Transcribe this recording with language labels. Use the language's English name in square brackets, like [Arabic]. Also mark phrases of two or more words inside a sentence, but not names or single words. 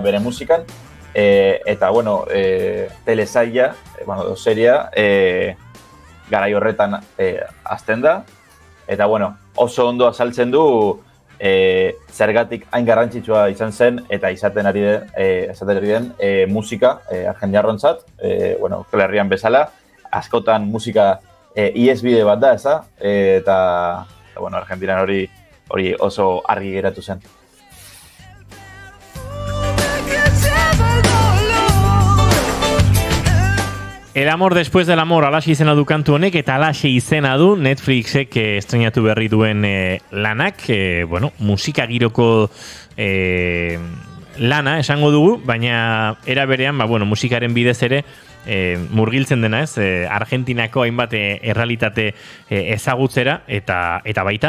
[Basque] bere musikan, eta, bueno, telesaila, seria, garai horretan azten da, eta, bueno, oso ondo azaltzen du zergatik hain garrantzitsua izan zen eta izaten ari den musika argentinarrontzat, bueno, Euskal Herrian bezala, askotan musika ihesbide bat da, eta bueno, Argentinan hori oso argi geratu zen. [Spanish] El amor después del amor, [Basque] alaxe izena du kantu honek, eta alaxe izena du Netflixek estrenatu berri duen lanak, bueno, musika giroko lana esango dugu, baina era berean, bueno, musikaren bidez ere murgiltzen dena, ez? Argentinako hainbat errealitate ezagutzera eta baita.